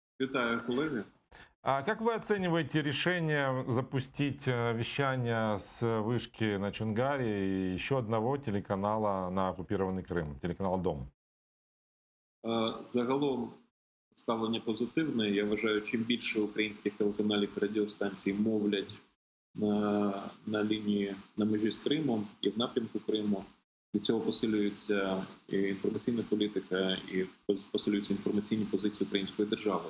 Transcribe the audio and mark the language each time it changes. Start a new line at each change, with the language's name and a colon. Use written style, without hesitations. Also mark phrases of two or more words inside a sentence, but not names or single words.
Ukrainian: Вітаю, колеги.
Russian: А как вы оцениваете решение запустить вещание с вышки на Чонгаре и еще одного телеканала на оккупированный Крым, телеканал «Дом»?
Ukrainian: Загалом ставлення позитивне. Я вважаю, чим більше українських телеканалів і радіостанцій мовлять на лінії на межі з Кримом і в напрямку Криму, від цього посилюється і інформаційна політика, і посилюються інформаційні позиції української держави.